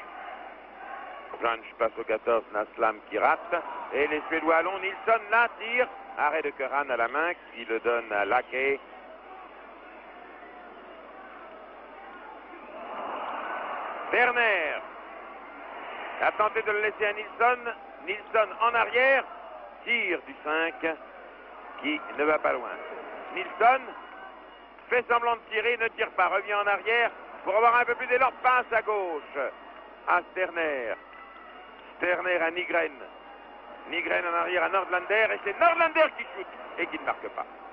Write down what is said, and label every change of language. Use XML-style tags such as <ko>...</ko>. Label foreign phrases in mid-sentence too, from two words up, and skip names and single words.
<fr>Blanche passe au 14, Naslam qui rate. Et les Suédois allons, Nilsson là, tire. Arrêt de Curran à la main qui le donne à Lackey. Werner a tenté de le laisser à Nilsson. Nilsson en arrière. Tire du 5 qui ne va pas loin. Nilsson fait semblant de tirer, ne tire pas, revient en arrière pour avoir un peu plus d'élan, passe à gauche à Sterner. Sterner à Nygren. Nygren en arrière à Nordlander et c'est Nordlander qui shoot et qui ne marque pas.</fr>